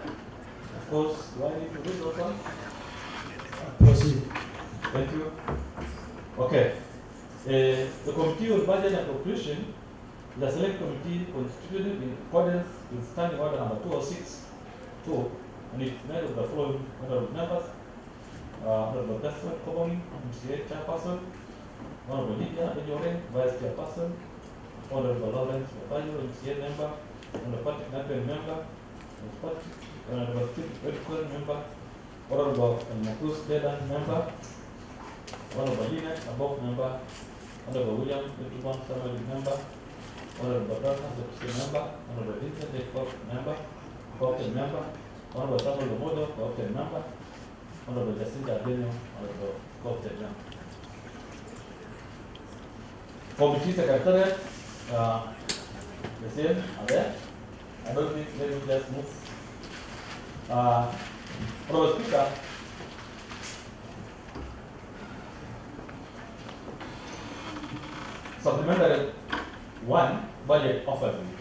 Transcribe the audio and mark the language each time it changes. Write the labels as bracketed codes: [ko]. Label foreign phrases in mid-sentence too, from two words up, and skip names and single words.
[en] Of course, do I need to read those ones? Proceed. Thank you. Okay. The Committee on Budget and Appropriation is a select committee constituted in accordance with Standing Order number 206-2, and it's made of the following honorable members: Honorable Desmond Koboni, MCA Chairperson; Honorable Lydia Ejore, Vice Chairperson; Honorable Lawrence Mabayo, MCA member; Honorable Patrick Nathan member; Honorable Steve Edquin member; Honorable Makus Dedan member; Honorable Linet Abok member; Honorable William Etuban Samuel member; Honorable Dorcas Epstein member; Honorable Vincent Ekop member, co-opted member; Honorable Samuel Omodo, co-opted member; Honorable Jacinta Adenio, Honorable co-opted member. Committee Secretariat, the same are there. I don't think let me just move. Honorable Speaker, supplementary 1 budget overview.